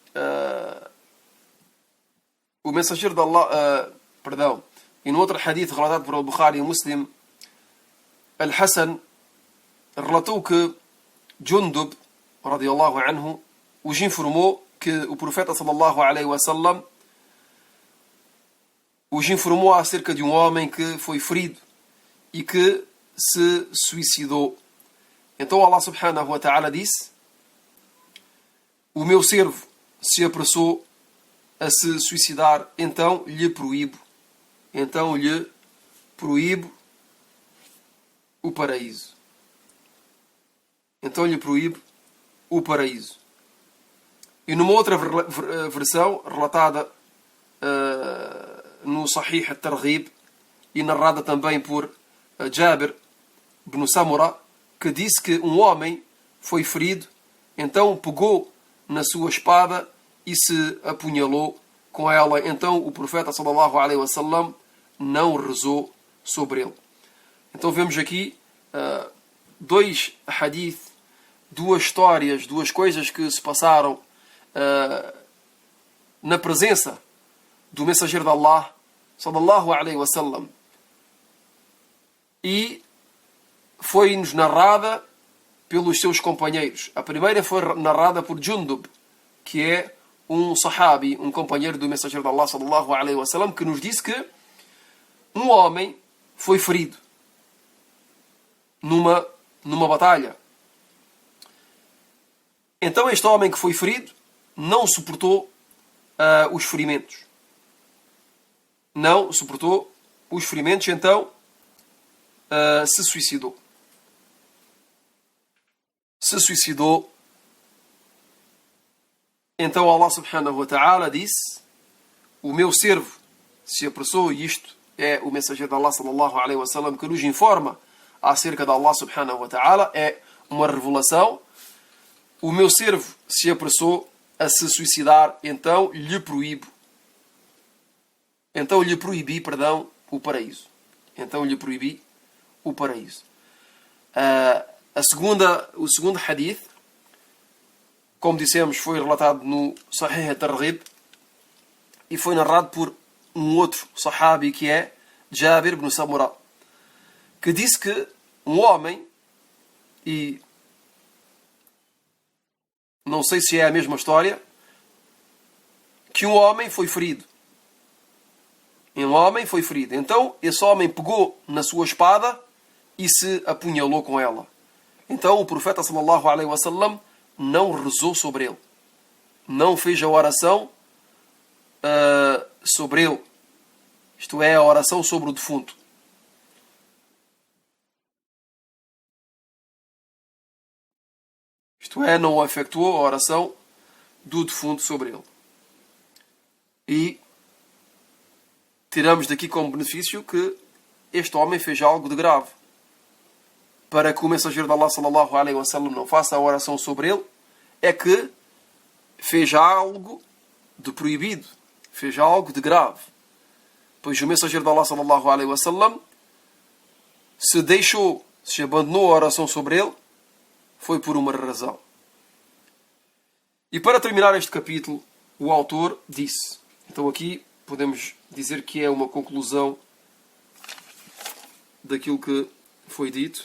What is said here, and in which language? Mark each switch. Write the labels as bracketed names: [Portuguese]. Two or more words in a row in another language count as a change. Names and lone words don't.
[Portuguese] o mensageiro de Allah, e no outro hadith relatado por Al-Bukhari e Muslim, Al-Hasan relatou que Jundub, [Arabic] رضي الله عنه, [Portuguese] os informou que o profeta [Arabic] صلى الله عليه وسلم [Portuguese] os informou acerca de um homem que foi ferido e que se suicidou. Então Allah [Arabic] سبحانه وتعالى [Portuguese] disse: o meu servo se apressou a se suicidar, então lhe proíbo o paraíso. E numa outra versão relatada no Sahih al-Targhib e narrada também por Jabir ibn Samura, que disse que um homem foi ferido, então pegou na sua espada e se apunhalou com ela. Então o profeta [Arabic] صلى الله عليه وسلم [Portuguese] não rezou sobre ele. Então vemos aqui dois hadith, duas histórias, duas coisas que se passaram na presença do mensageiro de Allah [Arabic] صلى الله عليه وسلم, [Portuguese] e foi-nos narrada pelos seus companheiros. A primeira foi narrada por Jundub, que é um sahabi, um companheiro do mensageiro de Allah [Arabic] صلى الله عليه وسلم, [Portuguese] que nos disse que um homem foi ferido numa batalha. Então este homem que foi ferido não suportou os ferimentos. Então se suicidou. Então Allah [Arabic] سبحانه وتعالى [Portuguese] disse: o meu servo se apressou, e isto é o mensageiro de Allah [Arabic] صلى الله عليه وسلم [Portuguese] que nos informa acerca de Allah [Arabic] سبحانه وتعالى, [Portuguese] é uma revelação. O meu servo se apressou a se suicidar, então lhe proibi, o paraíso. O segundo hadith, como dissemos, foi relatado no Sahih al-Targhib e foi narrado por um outro sahabi, que é Jabir ibn Samura, que disse que um homem, e não sei se é a mesma história, que um homem foi ferido em um homem foi ferido. Então, esse homem pegou na sua espada e se apunhalou com ela. Então, o profeta [Arabic] صلى الله عليه وسلم [Portuguese] não rezou sobre ele. Não fez a oração sobre ele. Isto é, a oração sobre o defunto. Isto é, não efetuou a oração do defunto sobre ele. E tiramos daqui como benefício que este homem fez algo de grave. Para que o mensageiro de Allah [Arabic] صلى الله عليه وسلم [Portuguese] não faça a oração sobre ele, é que fez algo de proibido. Fez algo de grave. Pois o mensageiro de Allah [Arabic] صلى الله عليه وسلم [Portuguese] se abandonou a oração sobre ele, foi por uma razão. E para terminar este capítulo, o autor disse. Então aqui podemos dizer que é uma conclusão daquilo que foi dito.